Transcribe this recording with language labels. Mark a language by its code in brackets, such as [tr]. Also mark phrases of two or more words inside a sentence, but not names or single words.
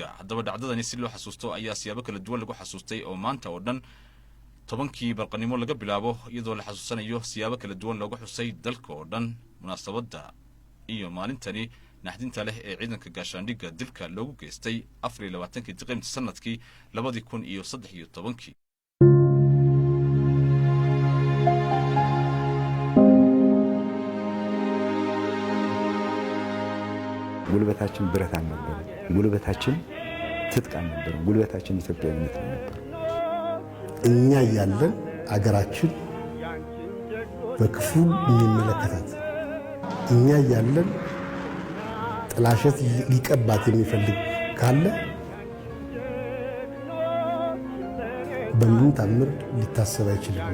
[so] haddaba dhacdadani si loo xasuusto ayaa siyaabo kala duwan lagu xasuustay oo maanta oo dhan 10kii barqanimo laga bilaabo iyadoo la xasuusanayo siyaabo kala duwan looga xusay dalka oo dhan munaasabadda iyo maalintani naxdinta leh ee ciidanka gaashaandhigga dilka loogu geystay 24kii Diseembar sanadkii 2013. [am] ጉልበታችን ብረት አልነበረም፣ ጉልበታችን ትጥቅ አልነበረም፣ ጉልበታችን ኢትዮጵያዊነት ነበር። እኛ ያለን አገራችን በክፉ የሚመለከታት እኛ ያለን ጥላሸት ሊቀባት የሚፈልግ ካለ በምን ታምር ሊታሰብ አይችልም።